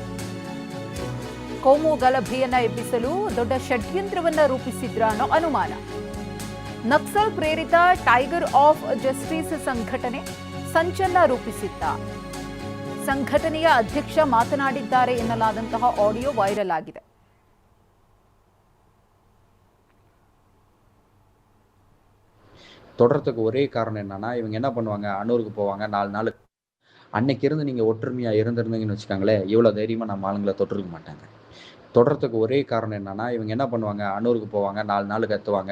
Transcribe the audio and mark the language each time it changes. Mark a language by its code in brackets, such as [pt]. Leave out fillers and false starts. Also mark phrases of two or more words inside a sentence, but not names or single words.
[kn] ಕೋಮು ಗಲಭೆಯನ್ನ ಎಬ್ಬಿಸಲು ದೊಡ್ಡ ಷಡ್ಯಂತ್ರವನ್ನ ರೂಪಿಸಿದ್ರ ಅನ್ನೋ ಅನುಮಾನ. ನಕ್ಸಲ್ ಪ್ರೇರಿತ ಟೈಗರ್ ಆಫ್ ಜಸ್ಟಿಸ್ ಸಂಘಟನೆ ಸಂಚಲನ ರೂಪಿಸಿದ್ದ. ಸಂಘಟನೆಯ ಅಧ್ಯಕ್ಷ ಮಾತನಾಡಿದ್ದಾರೆ ಎನ್ನಲಾದಂತಹ [en] audio viral [kn] ಆಗಿದೆ. [ta] தொடர்றதுக்கு ஒரே காரணம் என்னன்னா, இவங்க என்ன பண்ணுவாங்க, அன்னூருக்கு போவாங்க 4 நாள். அன்னைக்கு இருந்து நீங்க ஒற்றுமையா இருந்திருந்தீங்கன்னு வச்சுக்கோங்களேன், இவ்வளோ தைரியமா நம்ம ஆளுங்களை தொட்டிருக்க மாட்டாங்க. தொடர்றதுக்கு ஒரே காரணம் என்னன்னா, இவங்க என்ன பண்ணுவாங்க, அன்னூருக்கு போவாங்க 4 நாள் கத்துவாங்க.